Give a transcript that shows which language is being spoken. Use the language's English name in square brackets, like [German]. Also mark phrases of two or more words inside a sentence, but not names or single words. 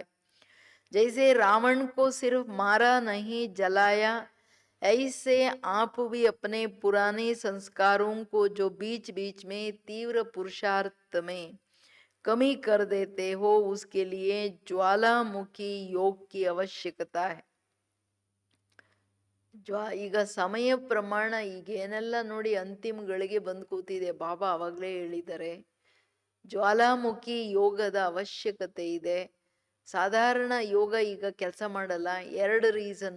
[Hindi] जैसे रावण को सिर्फ मारा नहीं जलाया, ऐसे आप भी अपने पुराने संस्कारों को जो बीच बीच में तीव्र पुरुषार्थ में कमी कर देते हो, उसके लिए ज्वालामुखी योग की आवश्यकता है. [Kannada] ಈಗ ಸಮಯ ಪ್ರಮಾಣ ಈಗೇನೆಲ್ಲ ನೋಡಿ ಅಂತಿಮ ಗಳಿಗೆ ಬಂದು ಕೂತಿದೆ. ಬಾಬಾ ಅವಾಗಲೇ ಹೇಳಿದ್ದಾರೆ ಜ್ವಾಲಾಮುಖಿ ಯೋಗದ ಅವಶ್ಯಕತೆ ಇದೆ. ಸಾಧಾರಣ ಯೋಗ ಈಗ ಕೆಲಸ ಮಾಡಲ್ಲ. 2 ರೀಸನ್.